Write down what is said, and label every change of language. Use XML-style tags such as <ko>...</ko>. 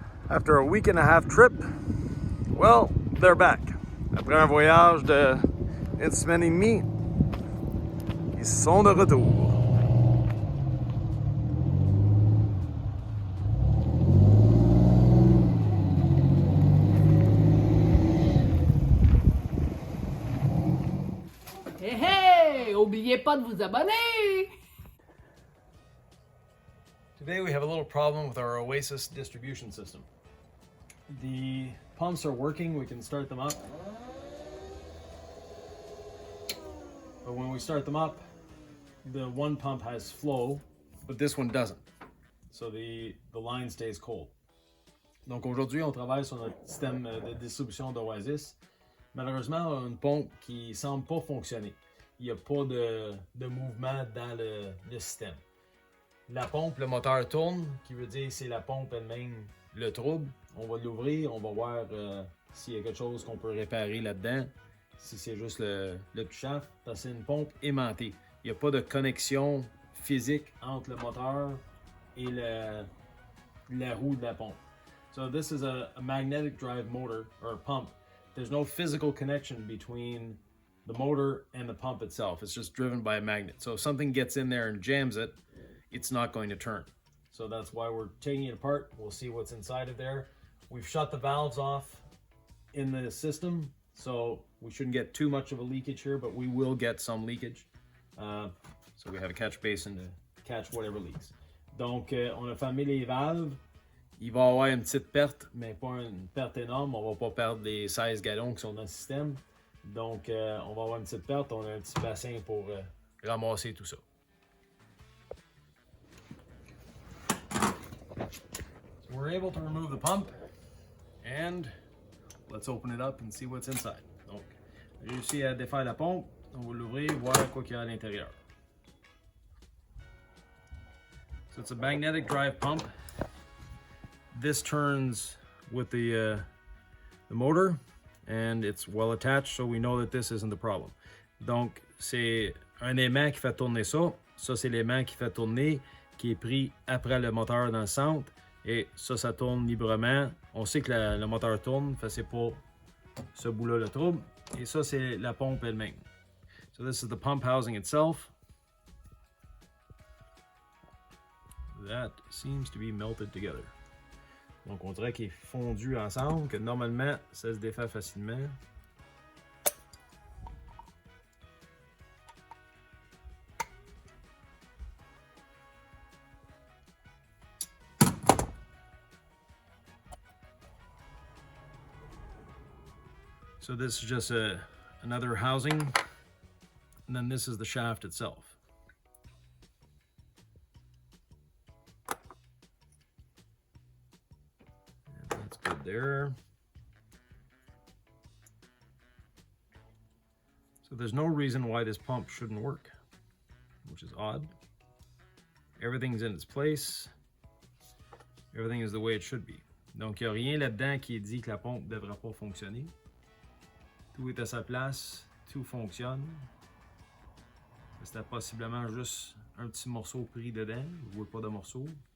<en>After a week and a half trip, well, they're back.</en> <fr>Après un voyage de une semaine et demie, ils sont de retour. Hé hé! Oubliez pas de vous abonner!</fr> <en>Today we have a little problem with our Oasis distribution system. The pumps are working, we can start them up. But when we start them up, the one pump has flow, but this one doesn't. So the line stays cold.</en> <fr>Donc aujourd'hui, on travaille sur notre système de distribution d'Oasis. Malheureusement, on a une pompe qui semble pas fonctionner. Il n'y a pas de mouvement dans le système. La pompe, le moteur tourne, qui veut dire que c'est la pompe elle-même le trouble. On va l'ouvrir, on va voir s'il y a quelque chose qu'on peut réparer là-dedans. Si c'est juste le petit shaft, parce que c'est une pompe aimantée. Il n'y a pas de connexion physique entre le moteur et la roue de la pompe.</fr> <en>So this is a magnetic drive motor or pump. There's no physical connection between the motor and the pump itself. It's just driven by a magnet. So if something gets in there and jams it, it's not going to turn. So that's why we're taking it apart. We'll see what's inside of there. We've shut the valves off in the system, so we shouldn't get too much of a leakage here, but we will get some leakage. So we have a catch basin to catch whatever leaks.</en> <fr>Donc, on a fermé les valves. Il va y avoir une petite perte, mais pas une perte énorme. On va pas perdre les 16 gallons qui sont dans le système. Donc, on va avoir une petite perte. On a un petit bassin pour ramasser tout ça.</fr> <en>So we're able to remove the pump, and let's open it up and see what's inside.</en> <fr>Donc, j'ai réussi à défaire la pompe. On va l'ouvrir, voir quoi qu'il y a à l'intérieur.</fr> <en>So it's a magnetic drive pump. This turns with the motor, and it's well attached, so we know that this isn't the problem.</en> <fr>Donc, c'est un aimant qui fait tourner ça. Ça, c'est l'aimant qui fait tourner, qui est pris après le moteur dans le centre. Et ça tourne librement. On sait que le moteur tourne, fait c'est pas ce bout-là le trouble. Et ça, c'est la pompe elle-même.</fr> <en>So this is the pump housing itself. That seems to be melted together.</en> <fr>Donc on dirait qu'il est fondu ensemble, que normalement ça se défait facilement.</fr> <en>So this is just another housing, and then this is the shaft itself. And that's good there. So there's no reason why this pump shouldn't work, which is odd. Everything's in its place. Everything is the way it should be.</en> <fr>Donc il n'y a rien là-dedans qui dit que la pompe ne devrait pas fonctionner. Tout est à sa place, tout fonctionne. C'était possiblement juste un petit morceau pris dedans. Vous voyez pas de morceau.</fr>